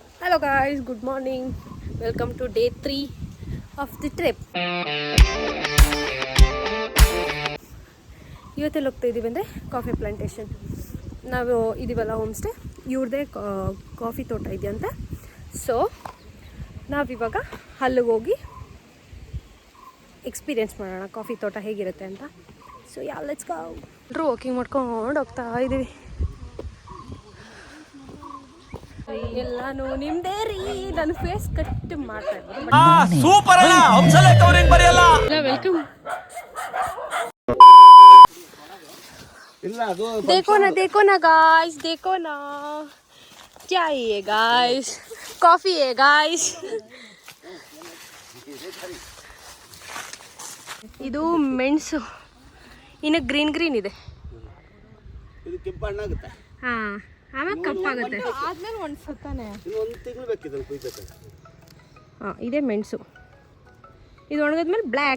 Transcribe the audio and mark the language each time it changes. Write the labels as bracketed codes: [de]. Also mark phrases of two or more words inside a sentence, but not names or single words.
[en] Hello guys, good morning. Welcome to day 3 of the trip. [kn] ಇವತ್ತೆಲ್ಲಿ ಹೋಗ್ತಾ ಇದ್ದೀವಿ ಅಂದರೆ ಕಾಫಿ ಪ್ಲಾಂಟೇಶನ್. ನಾವು ಇದೀವಲ್ಲ ಹೋಮ್ ಸ್ಟೇ, ಇವ್ರದ್ದೇ ಕಾಫಿ ತೋಟ ಇದೆಯಂತೆ. ಸೊ ನಾವಿವಾಗ ಅಲ್ಲಿಗೆ ಹೋಗಿ ಎಕ್ಸ್ಪೀರಿಯೆನ್ಸ್ ಮಾಡೋಣ ಕಾಫಿ ತೋಟ ಹೇಗಿರುತ್ತೆ ಅಂತ. [en] so let's go. [kn] ಎಲ್ಲರೂ ವಾಕಿಂಗ್ ಮಾಡ್ಕೊಂಡು ಹೋಗ್ತಾ ಇದ್ದೀವಿ. ಎಲ್ಲಾನು ನಿಮ್ದೇ ರೀ. ನನ್ನ [en] face cut [kn] ಮಾಡ್ತಾ ಇದ್ದೀನಿ. ಸೂಪರ್ ಅಲ್ಲ, ಹಂಸಲೆ ಕವರಿಂಗ್ ಬರೆಯಲ್ಲ. ವೆಲ್ಕಮ್. [hi] देखो ना गाइस, देखो ना क्या है गाइस, कॉफी है गाइस. [kn] ಇದು ಮೆಣಸು, ಇನ್ನು ಗ್ರೀನ್ ಇದೆ. ಇದು ಕೆಂಪಣ್ಣಾಗುತ್ತೆ. ಹಾಂ, ಆಮೇಲೆ ಕಪ್ಪಾಗುತ್ತೆ. ಆದ್ಮೇಲೆ ಒಂದು ಸತ್ತಾನೆ ಒಂದು ತಿಂಗಳು ಬೇಕಿದೆ ಕುಯ್ಬೇಕು. ಹಾಂ, ಇದೇ ಮೆಣಸು. ಇದು ಒಣಗಿದ್ಮೇಲೆ ಬ್ಲ್ಯಾಕ್.